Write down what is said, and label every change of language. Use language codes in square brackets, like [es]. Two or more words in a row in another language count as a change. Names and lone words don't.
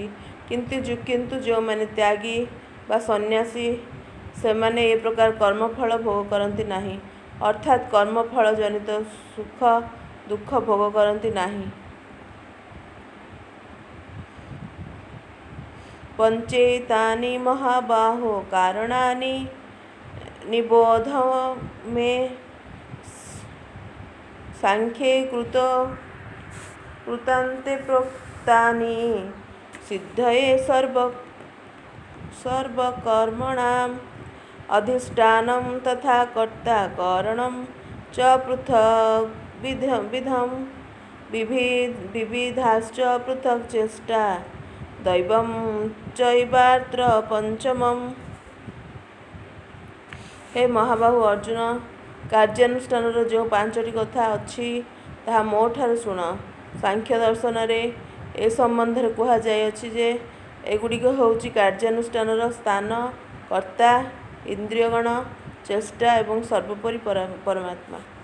[or] କିନ୍ତୁ ଯେଉଁମାନେ ତ୍ୟାଗୀ ବା ସନ୍ନ୍ୟାସୀ, ସେମାନେ ଏ ପ୍ରକାର କର୍ମଫଳ ଭୋଗ କରନ୍ତି ନାହିଁ, ଅର୍ଥାତ୍ କର୍ମଫଳ ଜନିତ ସୁଖ ଦୁଃଖ ଭୋଗ କରନ୍ତି ନାହିଁ। [sa] ପଞ୍ଚୈତାନି ମହାବାହୋ କାରଣାନି ନିବୋଧ ମେ सांख्ये कृतान्ते प्रोक्तानि सिद्धये सर्वकर्मणाम् अधिष्ठानं तथा कर्ता कारणं च पृथक् विधं विविधाश्च पृथक् चेष्टा दैवं चैवात्र पंचमम्। [or] ହେ ମହାବାହୁ ଅର୍ଜୁନ, କାର୍ଯ୍ୟାନୁଷ୍ଠାନର ଯେଉଁ 5ଟି କଥା ଅଛି ତାହା ମୋ ଠାରୁ ଶୁଣ। ସାଂଖ୍ୟ ଦର୍ଶନରେ ଏ ସମ୍ବନ୍ଧରେ କୁହାଯାଇଅଛି ଯେ ଏଗୁଡ଼ିକ ହେଉଛି କାର୍ଯ୍ୟାନୁଷ୍ଠାନର ସ୍ଥାନ, କର୍ତ୍ତା, ଇନ୍ଦ୍ରିୟଗଣ, ଚେଷ୍ଟା ଏବଂ ସର୍ବୋପରି ପରମାତ୍ମା।